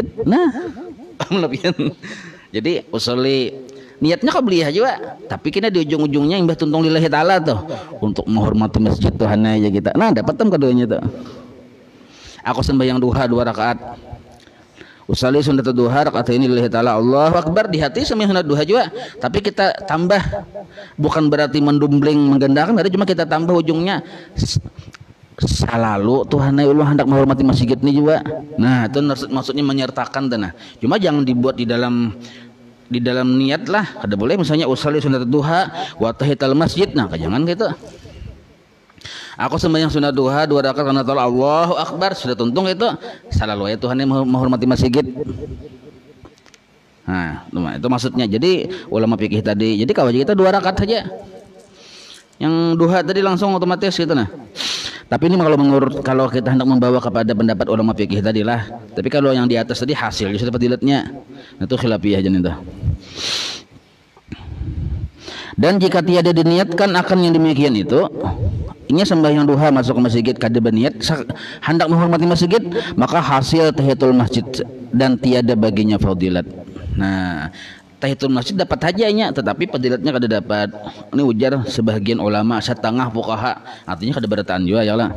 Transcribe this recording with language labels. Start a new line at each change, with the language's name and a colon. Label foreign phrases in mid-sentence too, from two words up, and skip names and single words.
Banjar: Nah, lebihan. Jadi usuli niatnya qobliyah juga, tapi kita di ujung-ujungnya imbah tuntung
Arabic: لله تعالى
Banjar: tuh untuk menghormati masjid Tuhan aja kita. Nah, dapat keduanya tuh. Aku sembahyang duha 2 rakaat. Usali sunat duha rakaat ini
Arabic: لله تعالى الله أكبر
Banjar: di hati sembahyang sunat duha juga, tapi kita tambah, bukan berarti mendumbling menggandakan, tapi cuma kita tambah ujungnya selalu Tuhan Allah hendak menghormati masjid ini juga. Nah, itu maksudnya menyertakan tanah. Cuma jangan dibuat di dalam niat lah, kada boleh misalnya usali sunat duha
Arabic: وتحية المسجد.
Banjar: Nah, jangan gitu. Aku sembahyang sunat duha 2 rakaat karena
Arabic: الله أكبر
Banjar: sudah tuntung itu selalu ya Tuhan yang menghormati masjid. Nah, itu maksudnya. Jadi ulama fikih tadi, jadi kalau kita 2 rakaat saja. Yang duha tadi langsung otomatis gitu nah. Tapi ini kalau kita hendak membawa kepada pendapat ulama fikih tadi lah. Tapi kalau yang di atas tadi hasil justru fadilatnya. Itu khilafiyah jan itu. Dan jika tiada diniatkan akan yang demikian itu, Inya sembahyang duha masuk ke masjid kada berniat hendak menghormati masjid, maka hasil
Arabic: تحية المسجد
Banjar: dan tiada baginya fadilat. Nah,
Arabic: تحية المسجد
Banjar: dapat hajanya, tetapi fadilatnya kada dapat. Ini ujar sebagian ulama, setengah fuqaha, artinya kada berataan juga ya lah.